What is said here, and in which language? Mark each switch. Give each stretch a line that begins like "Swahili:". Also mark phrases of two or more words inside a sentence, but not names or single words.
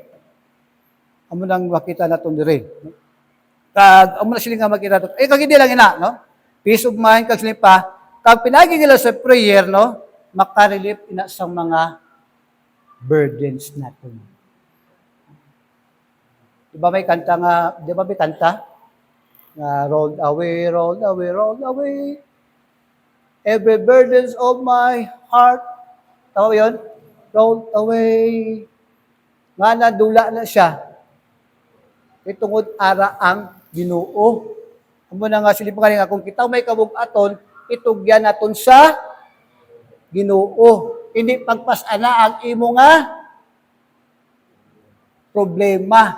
Hiligaynon: Amo nang makita naton dire. Kag amo na sila nga makita naton. Kag hindi lang ina, no?
English: Peace of mind
Hiligaynon: kag sila pa kag pinagi nila sa prayer, no? Makarelieve ina sa mga burdens naton. Di ba may kanta nga, di ba may kanta?
English: Rolled away, rolled away, rolled away. Every burdens of my heart.
Filipino: Tama ba yun?
English: Rolled away.
Hiligaynon: Nga na, dula na siya. Itungod ara ang Ginoo. Amo na nga sila pa nga kung kita may kabug-aton, itugyan naton sa Ginoo. Hindi pagpasana ang imo nga problema.